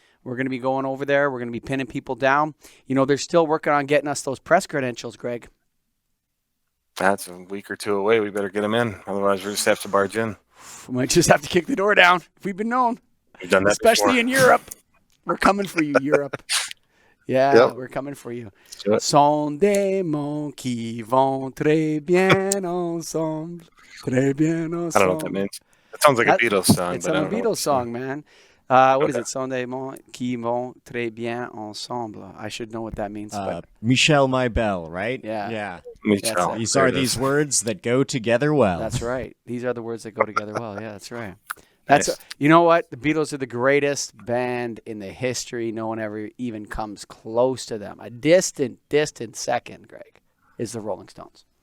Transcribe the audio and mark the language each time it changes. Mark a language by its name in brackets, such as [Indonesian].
[English] We're going to be going over there. We're going to be pinning people down. You know, they're still working on getting us those press credentials, Greg. That's a week or two away. We better get them in. Otherwise, we just have to barge in. We might just have to kick the door down. We've been known. We've done that especially before. In Europe. We're coming for you, Europe. Yeah, We're coming for you. [French] Sont des mots qui vont très bien ensemble. Très bien ensemble. [English] I don't know what that means. It sounds like a Beatles song. It's a Beatles song, man. What is it? [French] Sont des mots qui vont très bien ensemble. [English] I should know what that means. But Michel Maybell, right? Yeah. Michel. These are these words that go together well. That's right. These are the words that go together well. Yeah, that's right. You know what? The Beatles are the greatest band in the history. No one ever even comes close to them. A distant second, Greg, is the Rolling Stones.